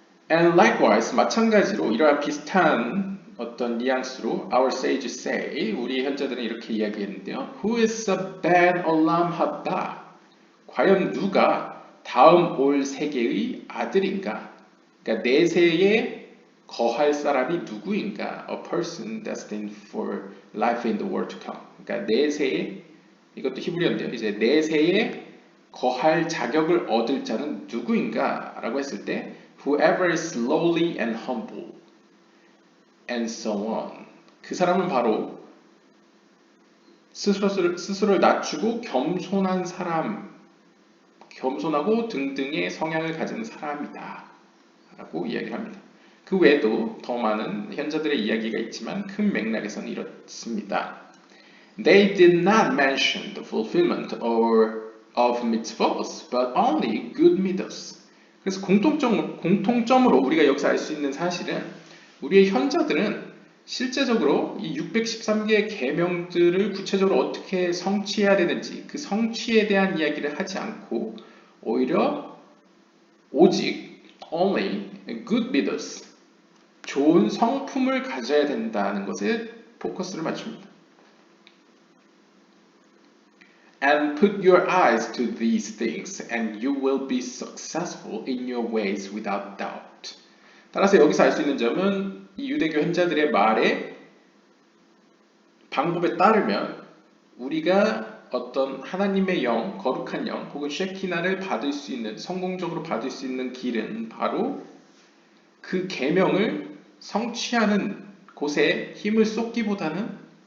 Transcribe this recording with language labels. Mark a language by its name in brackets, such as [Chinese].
[English] And likewise, [Korean] 마찬가지로 이러한 비슷한 어떤 뉘앙스로 [English] our sages say, [Korean] 우리 현자들은 이렇게 이야기했는데요. [English] Who is a bad olam haba? [Korean] 과연 누가 다음 올 세계의 아들인가? 그러니까 내세에 거할 사람이 누구인가? [English] A person destined for life in the world to come. [Korean] 그러니까 내세에, 이것도 히브리어인데요. 이제 내세에 거할 자격을 얻을 자는 누구인가? 라고 했을 때 [English] whoever is lowly and humble and so on. [Korean] 그 사람은 바로 스스로를 낮추고 겸손한 사람, 겸손하고 등등의 성향을 가진 사람이다 라고 이야기를 합니다. 그 외에도 더 많은 현자들의 이야기가 있지만 큰 맥락에서는 이렇습니다. [English] They did not mention the fulfillment of mitzvot, but only good midos. [Korean] 그래서 공통점으로 우리가 여기서 알 수 있는 사실은 우리의 현자들은 실제적으로 이 613개의 계명들을 구체적으로 어떻게 성취해야 되는지 그 성취에 대한 이야기를 하지 않고 오히려 오직 [English] only good midos, [Korean] 좋은 성품을 가져야 된다는 것에 포커스를 맞춥니다. [English] And put your eyes to these things, and you will be successful in your ways without doubt. [Korean] 따라서 여기서 알 수 있는 점은 이 유대교 현자들의 말에 방법에 따르면 우리가 어떤 하나님의 영, 거룩한 영, 혹은 쉐키나를 받을 수 있는, 성공적으로 받을 수 있는 길은 바로 그 계명을 성취하는 곳에 힘을 쏟기보다는